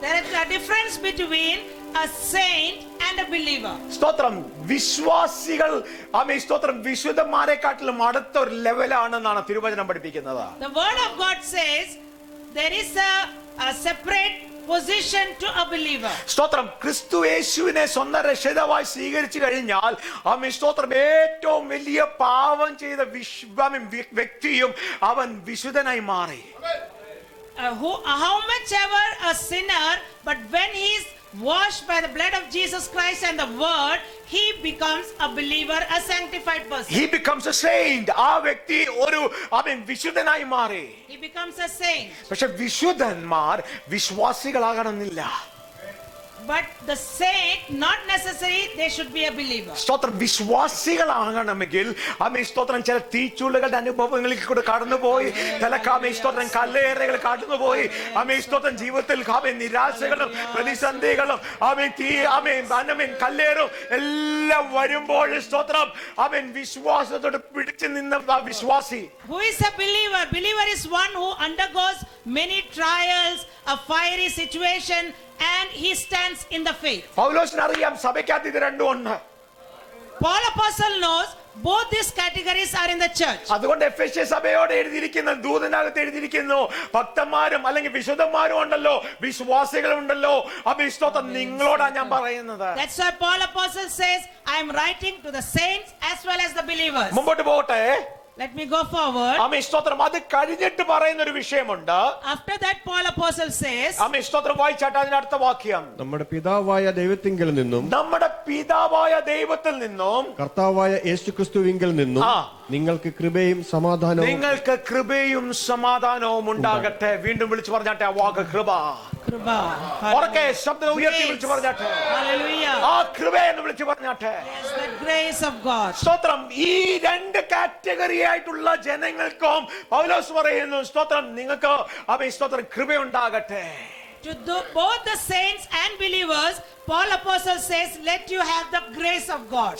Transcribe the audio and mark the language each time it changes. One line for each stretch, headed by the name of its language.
English: There is a difference between a saint and a believer.
Malayalam: സ്തോത്രം. വിശ്വാസികൾ ആമേൻ സ്തോത്രം വിശുദ്ധന്മാരെക്കാട്ടിലും അടുത്ത ഒരു ലെവലാണെന്നാണ് തിരുവചനം പഠിപ്പിക്കുന്നത്.
English: The word of God says there is a separate position to a believer.
Malayalam: സ്തോത്രം. ക്രിസ്തുയേശുവിനെ സ്വന്തം രക്ഷിതാവായി സ്വീകരിച്ചു കഴിഞ്ഞാൽ ആമേൻ സ്തോത്രം ഏറ്റവും വലിയ പാപം ചെയ്ത വ്യക്തിയും അവൻ വിശുദ്ധനായി മാറി.
English: How much ever a sinner, but when he is washed by the blood of Jesus Christ and the word, he becomes a believer, a sanctified person. He becomes a saint.
Malayalam: ആ വ്യക്തി ഒരു വിശുദ്ധനായി മാറി.
English: He becomes a saint.
Malayalam: പക്ഷെ വിശുദ്ധന്മാർ വിശ്വാസികളാകണമെന്നില്ല.
English: but the saint, not necessary they should be a believer.
Malayalam: സ്തോത്രം വിശ്വാസികളാകണമെങ്കിൽ ആമേൻ സ്തോത്രം ചില തീച്ചൂളുകളുടെ അനുഭവങ്ങളിൽ കൂടെ കടന്നുപോയി, ചില ആമേൻ സ്തോത്രം കല്ലേറുകൾ കടന്നുപോയി, ആമേൻ സ്തോത്രം ജീവിതത്തിൽ ആമേൻ നിരാശകളും പ്രതിസന്ധികളും ആമേൻ ആമേൻ കല്ലേറും എല്ലാം വരുമ്പോൾ സ്തോത്രം ആമേൻ വിശ്വാസത്തോട് പിടിച്ചു നിന്ന വിശ്വാസി.
English: Who is a believer? Believer is one who undergoes many trials, a fiery situation, and he stands in the faith.
Malayalam: പൗലോസിന് അറിയാം സഭയ്ക്കകത്ത് ഇത് രണ്ടും ഉണ്ട്.
English: Paul apostle knows both these categories are in the church.
Malayalam: അതുകൊണ്ട് എഫെസ്യ സഭയോട് എഴുതിയിരിക്കുന്ന ദൂതനകത്ത് എഴുതിയിരിക്കുന്നു, ഭക്തന്മാരും അല്ലെങ്കിൽ വിശുദ്ധന്മാരും ഉണ്ടല്ലോ, വിശ്വാസികളും ഉണ്ടല്ലോ. ആമേൻ സ്തോത്രം നിങ്ങളോടാ ഞാൻ പറയുന്നത്.
English: That's why Paul apostle says, I am writing to the saints as well as the believers.
Malayalam: മുമ്പോട്ട് പോകട്ടെ.
English: Let me go forward.
Malayalam: ആമേൻ സ്തോത്രം. അത് കഴിഞ്ഞിട്ട് പറയുന്ന ഒരു വിഷയമുണ്ട്.
English: After that Paul apostle says,
Malayalam: ആമേൻ സ്തോത്രം. വായിച്ചാട്ടെ അതിന്റെ അടുത്ത വാക്യം. നമ്മുടെ പിതാവായ ദൈവത്തിങ്കൽ നിന്നും നമ്മുടെ പിതാവായ ദൈവത്തിൽ നിന്നും കർത്താവായ യേശുക്രിസ്തുവിങ്കൽ നിന്നും നിങ്ങൾക്ക് കൃപയും സമാധാനവും നിങ്ങൾക്ക് കൃപയും സമാധാനവും ഉണ്ടാകട്ടെ. വീണ്ടും വിളിച്ചു പറഞ്ഞാട്ടെ ആ വാക്ക് കൃപ. Kruba. ഉറക്കെ ശബ്ദം ഉയർത്തി വിളിച്ചു പറഞ്ഞാട്ടെ
English: Hallelujah.
Malayalam: ആ കൃപ എന്ന് വിളിച്ചു പറഞ്ഞാട്ടെ.
English: Yes, the grace of God.
Malayalam: സ്തോത്രം. ഈ രണ്ട് കാറ്റഗറി ആയിട്ടുള്ള ജനങ്ങൾക്കും പൗലോസ് പറയുന്നു സ്തോത്രം നിങ്ങൾക്ക് ആമേൻ സ്തോത്രം കൃപയുണ്ടാകട്ടെ.
English: To both the saints and believers, Paul apostle says, let you have the grace of God.